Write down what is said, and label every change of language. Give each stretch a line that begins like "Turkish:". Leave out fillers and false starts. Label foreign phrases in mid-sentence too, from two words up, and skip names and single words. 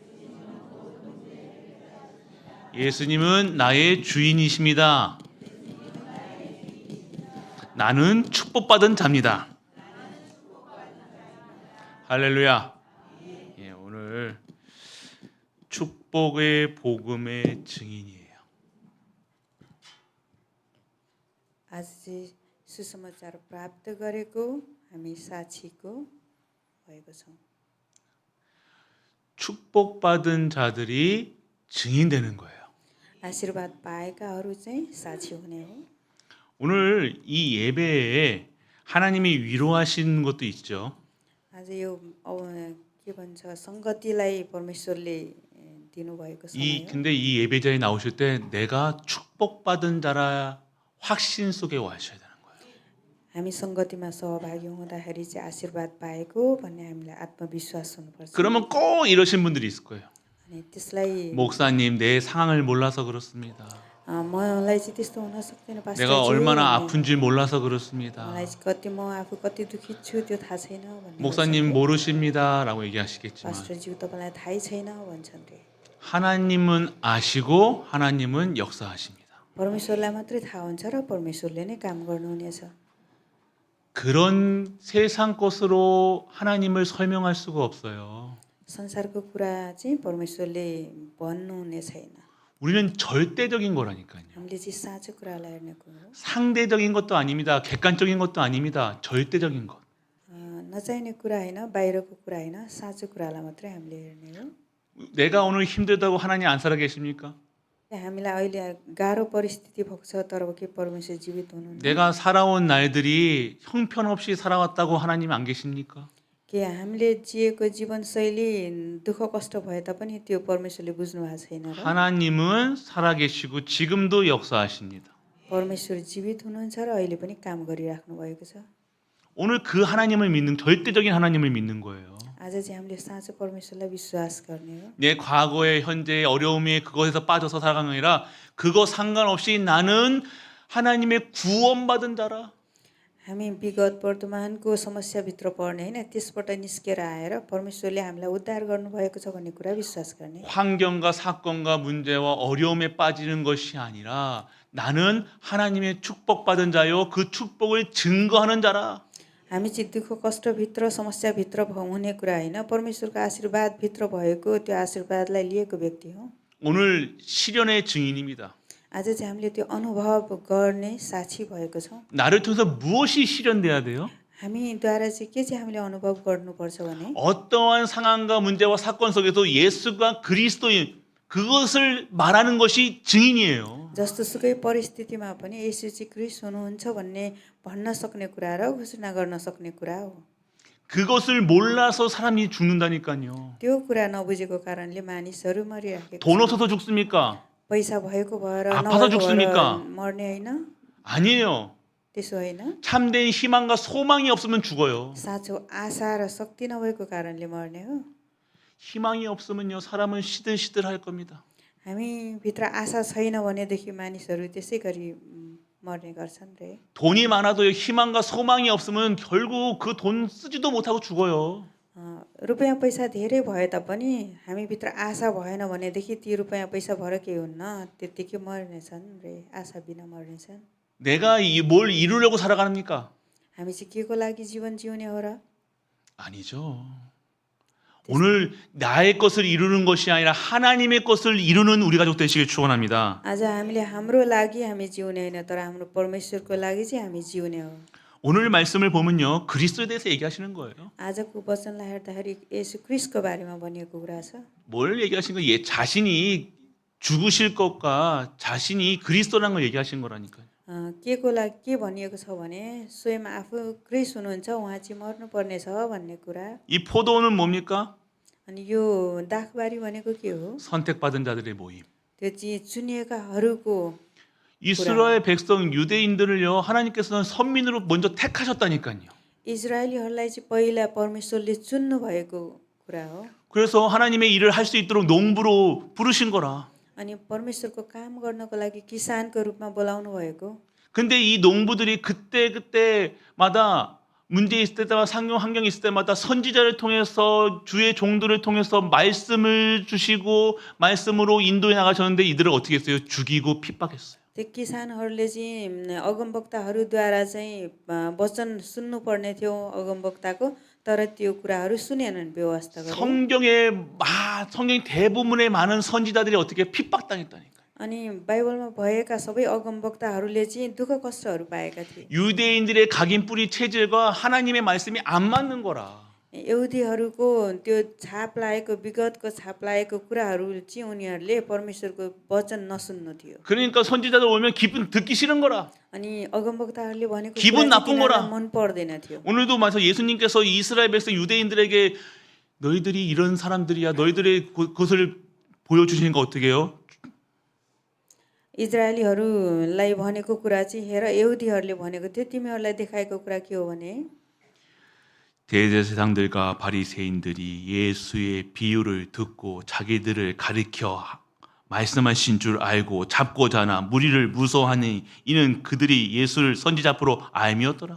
Korean: 예수님은 나의 주인이십니다. 나는 축복받은 자입니다. 할렐루야. 오늘 축복의 복음의 증인이에요.
Nepali: आज सुसमाचार प्राप्त गरेको हामी साक्षीको भएको छौँ।
Korean: 축복받은 자들이 증인되는 거예요.
Nepali: आशीर्वाद पाएकाहरू चाहिँ साक्षी हुने हो।
Korean: 오늘 이 예배에 하나님이 위로하신 것도 있죠.
Nepali: आज यो के भन्छ संगतिलाई परमेश्वरले दिनुभएको समय हो।
Korean: 근데 이 예배자에 나오실 때 내가 축복받은 자라 확신 속에 와셔야 되는 거예요.
Nepali: हामी संगतिमा सहभागी हुँदाखेरि चाहिँ आशीर्वाद पाएको भन्ने हामीलाई आत्मविश्वास हुनुपर्छ।
Korean: 그러면 꼭 이러신 분들이 있을 거예요.
Nepali: अनि त्यसलाई
Korean: 목사님, 내 상황을 몰라서 그렇습니다.
Nepali: मलाई चाहिँ त्यस्तो हुन सक्दैन पास्टर।
Korean: 내가 얼마나 아픈지 몰라서 그렇습니다.
Nepali: मलाई चाहिँ कति म आफू कति दुखित छु त्यो थाहा छैन भन्ने।
Korean: 목사님 모르십니다라고 얘기하시겠지만
Nepali: पास्टरज्यू तपाईलाई थाहै छैन भन्छन् रे।
Korean: 하나님은 아시고 하나님은 역사하십니다.
Nepali: परमेश्वरलाई मात्रै थाहा हुन्छ र परमेश्वरले नै काम गर्नुहुनेछ।
Korean: 그런 세상 것으로 하나님을 설명할 수가 없어요.
Nepali: संसारको कुरा चाहिँ परमेश्वरले भन्नुहुने छैन।
Korean: 우리는 절대적인 거라니까요.
Nepali: हामीले चाहिँ साँचो कुरालाई हेर्ने कुरो।
Korean: 상대적인 것도 아닙니다. 객관적인 것도 아닙니다. 절대적인 것.
Nepali: नचाहिने कुरा होइन, बाहिरको कुरा होइन, साँचो कुरालाई मात्रै हामीले हेर्ने हो।
Korean: 내가 오늘 힘들다고 하나님 안 살아 계십니까?
Nepali: हामीलाई अहिले गाह्रो परिस्थिति भएको छ तर के परमेश्वर जीवित हुनुहुन्छ?
Korean: 내가 살아온 날들이 형편없이 살아왔다고 하나님 안 계십니까?
Nepali: के हामीले जिएको जीवनशैली दुःख कष्ट भए तापनि त्यो परमेश्वरले बुझ्नु भएको छैन र?
Korean: 하나님은 살아계시고 지금도 역사하십니다.
Nepali: परमेश्वर जीवित हुनुहुन्छ र अहिले पनि काम गरिराख्नु भएको छ।
Korean: 오늘 그 하나님을 믿는, 절대적인 하나님을 믿는 거예요.
Nepali: आज चाहिँ हामीले साँचो परमेश्वरलाई विश्वास गर्ने हो।
Korean: 내 과거의 현재의 어려움에 그것에서 빠져서 살아가는 게 아니라 그거 상관없이 나는 하나님의 구원받은 자라.
Nepali: हामी विगत वर्तमानको समस्याभित्र पर्ने होइन, त्यसबाट निस्केर आएर परमेश्वरले हामीलाई उद्धार गर्नुभएको छ भन्ने कुरा विश्वास गर्ने।
Korean: 환경과 사건과 문제와 어려움에 빠지는 것이 아니라 나는 하나님의 축복받은 자요 그 축복을 증거하는 자라.
Nepali: हामी चाहिँ दुःख कष्टभित्र समस्याभित्र हुने कुरा होइन, परमेश्वरको आशीर्वादभित्र भएको त्यो आशीर्वादलाई लिएको व्यक्ति हो।
Korean: 오늘 시련의 증인입니다.
Nepali: आज चाहिँ हामीले त्यो अनुभव गर्ने साक्षी भएको छौँ।
Korean: 나를 통해서 무엇이 실현돼야 돼요?
Nepali: हामीद्वारा चाहिँ के चाहिँ हामीले अनुभव गर्नुपर्छ भने
Korean: 어떠한 상황과 문제와 사건 속에서 예수가 그리스도인 그것을 말하는 것이 증인이에요.
Nepali: जस्तोसुकै परिस्थितिमा पनि येशू चाहिँ क्रिस्ट हुनुहुन्छ भन्ने भन्न सक्ने कुरा र घोषणा गर्न सक्ने कुरा हो।
Korean: 그것을 몰라서 사람이 죽는다니까요.
Nepali: त्यो कुरा नबुझेको कारणले मानिसहरू मरिराखेको
Korean: 돈
Nepali: छ।
Korean: 없어서 죽습니까?
Nepali: पैसा भएको भएर
Korean: 아파서
Nepali: नभएको
Korean: 죽습니까?
Nepali: भएर मर्ने होइन,
Korean: 아니에요.
Nepali: त्यसो होइन।
Korean: 참된 희망과 소망이 없으면 죽어요.
Nepali: साँचो आशा र शक्ति नभएको कारणले मर्ने हो।
Korean: 희망이 없으면요 사람은 시들시들 할 겁니다.
Nepali: हामीभित्र आशा छैन भनेदेखि मानिसहरू त्यसै गरी मर्ने गर्छन् रे।
Korean: 돈이 많아도 희망과 소망이 없으면 결국 그 돈 쓰지도 못하고 죽어요.
Nepali: रुपियाँ पैसा धेरै भए तापनि हामीभित्र आशा भएन भनेदेखि ती रुपियाँ पैसा भएर केही हुन्न, त्यत्तिकै मर्नेछन् रे, आशा बिना मर्नेछन्।
Korean: 내가 뭘 이루려고 살아갑니까?
Nepali: हामी चाहिँ के को लागि जीवन जिउने हो र?
Korean: 아니죠. 오늘 나의 것을 이루는 것이 아니라 하나님의 것을 이루는 우리 가족 되시길 축원합니다.
Nepali: आज हामीले हाम्रो लागि हामी जिउने होइन, तर हाम्रो परमेश्वरको लागि चाहिँ हामी जिउने हो।
Korean: 오늘 말씀을 보면요. 그리스도에 대해서 얘기하시는 거예요.
Nepali: आजको वचनलाई हेर्दाखेरि येशू ख्रीष्टको बारेमा भनिएको कुरा छ।
Korean: 뭘 얘기하신 거예요? 자신이 죽으실 것과 자신이 그리스도라는 걸 얘기하신 거라니까요.
Nepali: के को लागि के भनिएको छ भने स्वयं आफू ख्रीष्ट हुनुहुन्छ, उहाँ चाहिँ मर्नुपर्ने छ भन्ने कुरा।
Korean: 이 포도는 뭡니까?
Nepali: अनि यो दाखबारी भनेको के हो?
Korean: 선택받은 자들의 모임.
Nepali: त्यो चाहिँ चुनिएकाहरूको
Korean: 이스라엘 백성 유대인들을요. 하나님께서는 선민으로 먼저 택하셨다니까요.
Nepali: इजरायलीहरूलाई चाहिँ पहिला परमेश्वरले चुन्नु भएको कुरा हो।
Korean: 그래서 하나님의 일을 할 수 있도록 농부로 부르신 거라.
Nepali: अनि परमेश्वरको काम गर्नको लागि किसानको रूपमा बोलाउनु भएको।
Korean: 근데 이 농부들이 그때마다 문제 있을 때마다 상용 환경이 있을 때마다 선지자를 통해서 주의 종들을 통해서 말씀을 주시고 말씀으로 인도해 나가셨는데 이들을 어떻게 했어요? 죽이고 핍박했어요.
Nepali: त्यो किसानहरूले चाहिँ अगमवक्ताहरूद्वारा चाहिँ वचन सुन्नुपर्ने थियो अगमवक्ताको, तर त्यो कुराहरू सुनेनन् व्यवस्था गरे।
Korean: 성경 대부분의 많은 선지자들이 어떻게 핍박당했다니까.
Nepali: अनि बाइबलमा भएका सबै अगमवक्ताहरूले चाहिँ दुःख कष्टहरू पाएका थिए।
Korean: 유대인들의 각인 뿌리 체질과 하나님의 말씀이 안 맞는 거라.
Nepali: यहुदीहरूको त्यो छाप लागेको विगतको छाप लागेको कुराहरू चाहिँ उनीहरूले परमेश्वरको वचन नसुन्नु थियो।
Korean: 그러니까 선지자들 오면 기분 듣기 싫은 거라.
Nepali: अनि अगमवक्ताहरूले भनेको
Korean: 기분
Nepali: कुरा चाहिँ
Korean: 나쁜 거라.
Nepali: तिनीहरूलाई मन पर्दैन थियो।
Korean: 오늘도 마서 예수님께서 이스라엘 백성 유대인들에게 너희들이 이런 사람들이야. 너희들의 그것을 보여주시는 거 어떻게 해요?
Nepali: इजरायलीहरूलाई भनेको कुरा चाहिँ हेर यहुदीहरूले भनेको थियो, तिमीहरूलाई देखाएको कुरा के हो भने
Korean: 대제사장들과 바리새인들이 예수의 비유를 듣고 자기들을 가리켜 말씀하신 줄 알고 잡고자 하나 무리를 무서워하니 이는 그들이 예수를 선지자 앞으로 알미었더라.